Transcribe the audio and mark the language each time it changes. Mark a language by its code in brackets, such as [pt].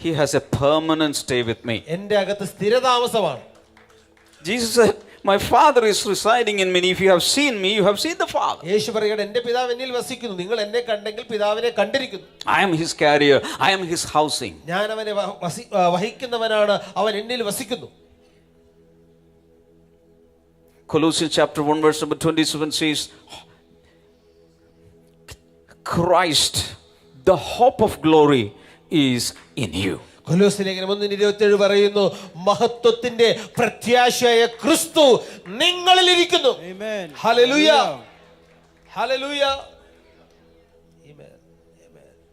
[en] He has a permanent stay with me. [ml] എൻ്റെ അകത്ത് സ്ഥിരതാമസമാണ്. [en] Jesus said, my Father is residing in me. If you have seen me, you have seen the Father. [ml] യേശു പറയുകയാണ്, എൻ്റെ പിതാവ് എന്നിൽ വസിക്കുന്നു, നിങ്ങൾ എന്നെ കണ്ടെങ്കിൽ പിതാവിനെ കണ്ടിരിക്കുന്നു. [en] I am his carrier. I am his housing. [ml] ഞാൻ അവനെ വഹിക്കുന്നവനാണ്, അവൻ എന്നിൽ വസിക്കുന്നു. [en] Colossians chapter 1 verse number 27 says, Christ, the hope of glory, is in you. [ml] കൊലോസ്യ ലേഖനം 1:27 പറയുന്നു, മഹത്വത്തിന്റെ പ്രത്യാശയായ ക്രിസ്തു നിങ്ങളിൽ ഇരിക്കുന്നു. [en] Amen. [ml] ഹല്ലേലൂയ. ഹല്ലേലൂയ. ആമേൻ. ആമേൻ.